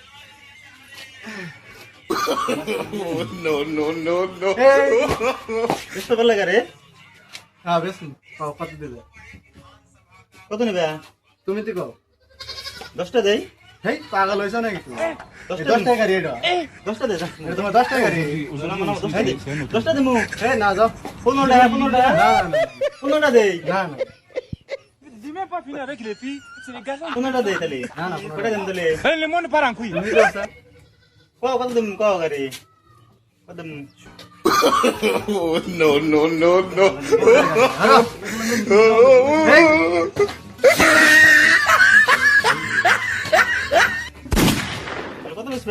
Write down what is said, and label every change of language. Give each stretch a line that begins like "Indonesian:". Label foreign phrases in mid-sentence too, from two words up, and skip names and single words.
Bangla: এই বেশো বলে গাড়ি হ্যাঁ বেচমু কত দিবে? কত নেবে? তুমি তো কও 10টা দেই হেই পাগল হইছ নাকি তুমি? 10টা 10 টাকা গাড়ি এটা 10টা দে এটা তোমার 10 টাকা গাড়ি।
French: Aujourd'hui aussi, c'est un autre
Bangla: 10টা দেমু এই না যাও 15টা না না 15টা দেই না না
French: J'ai même pas fini avec les filles. C'est des garçons.
Bangla: 15টা দেই তাহলে না না কটা দেন তাহলে
French: Ben, le monde part en couille.
Bangla: তুমি তো আছে কত দেম কও গাড়ি কত দেম এই কত বেশবে